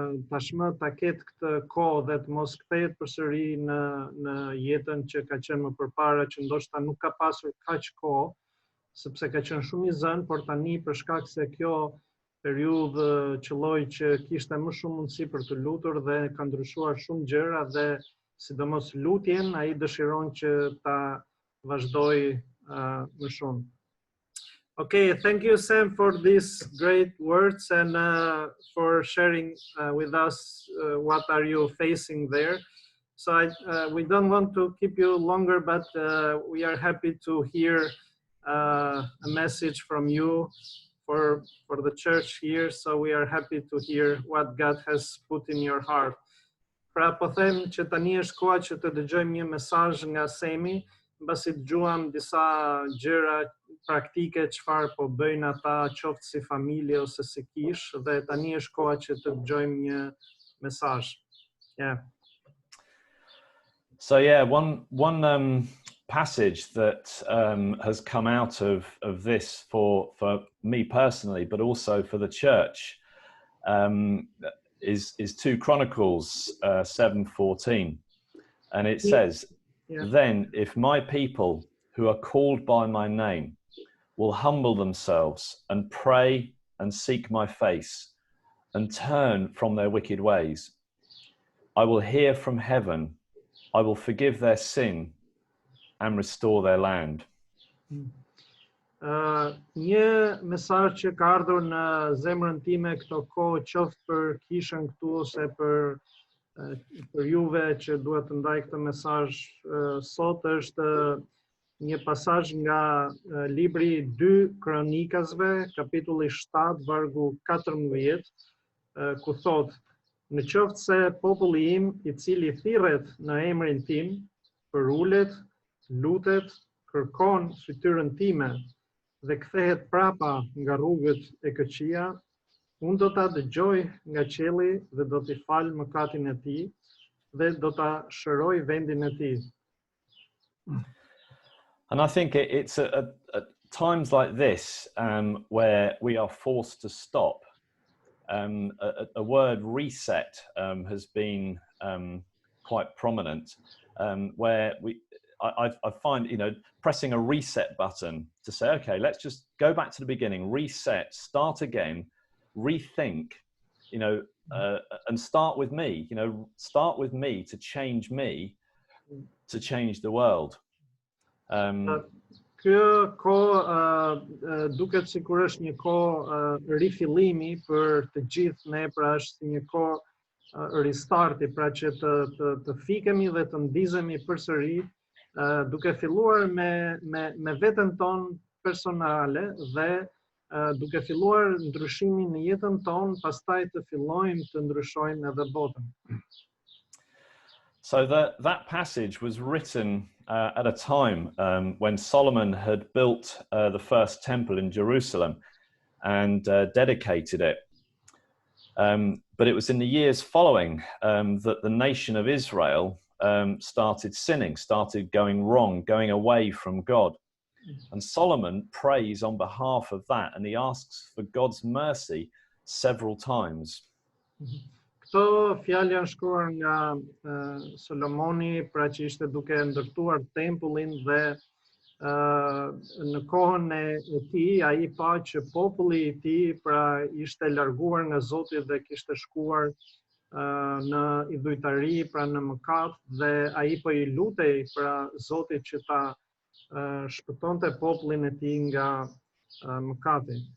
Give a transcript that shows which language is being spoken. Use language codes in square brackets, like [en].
[sq] tashmë ta ketë këtë kohë dhe të mos kthehet përsëri në jetën që ka qenë më përpara, që ndoshta nuk ka pasur kaq kohë, sepse ka qenë shumë i zënë, por tani për shkak se kjo periudhë qelloi që kishte më shumë mundësi për të lutur dhe ka ndryshuar shumë gjëra dhe sidomos lutjen ai dëshiron që ta vazhdoj më shumë. [en] Okay, thank you Sam for these great words and for sharing with us what are you facing there. So we don't want to keep you longer, but we are happy to hear a message from you for the church here, so we are happy to hear what God has put in your heart. [sq] Pra po them që tani është koha që të dëgjojmë një mesazh nga Semi, mbasi dëgjuam disa gjëra praktike çfarë po bëjnë ata qoftë si familje ose si kish, dhe tani është koha që të dëgjojmë një mesazh. [en] Yeah. So yeah, one passage that has come out of this for me personally, but also for the church, is 2 Chronicles 7:14, and it says, "Then if my people who are called by my name will humble themselves and pray and seek my face and turn from their wicked ways, I will hear from heaven, I will forgive their sin and restore their land." [sq] Një mesazh që ka ardhur në zemrën time këto kohë, qoftë për kishën këtu ose për juve që duhet të ndaj këtë mesazh sot, është një pasazh nga libri 2 Kronikasve, kapitulli 7, vargu 14, ku thot: "Në qoftë se populli im, i cili thirret në emrin tim, përulet, lutet, kërkon fytyrën time dhe kthehet prapa nga rrugët e këqija, unë do ta dëgjoj nga qielli dhe do t'i fal mëkatin e tij dhe do ta shëroj vendin e tij. [en] And I think it's at times like this where we are forced to stop. A word reset has been quite prominent, where I find, pressing a reset button to say, okay, let's just go back to the beginning, reset, start again, rethink, and start with me, start with me to change the world. [sq] Kjo kohë duket sikur është një kohë rifillimi për të gjithë ne, pra është si një kohë ristarti, pra që të fikemi dhe të ndizemi përsëri, duke filluar me veten tonë personale dhe duke filluar ndryshimin në jetën tonë, pastaj të fillojmë të ndryshojmë edhe botën. [en] So that passage was written at a time when Solomon had built the first temple in Jerusalem and dedicated it. But it was in the years following that the nation of Israel started sinning, started going wrong, going away from God. And Solomon prays on behalf of that, and he asks for God's mercy several times. [sq] Këto fjalë janë shkruar nga Solomoni, pra që ishte duke ndërtuar tempullin dhe në kohën e tij ai pa që populli i tij pra ishte larguar nga Zoti dhe kishte shkuar në idhujtari, pra në mëkat, dhe ai po I lutej pra Zotit që ta shpëtonte popullin e tij nga mëkati.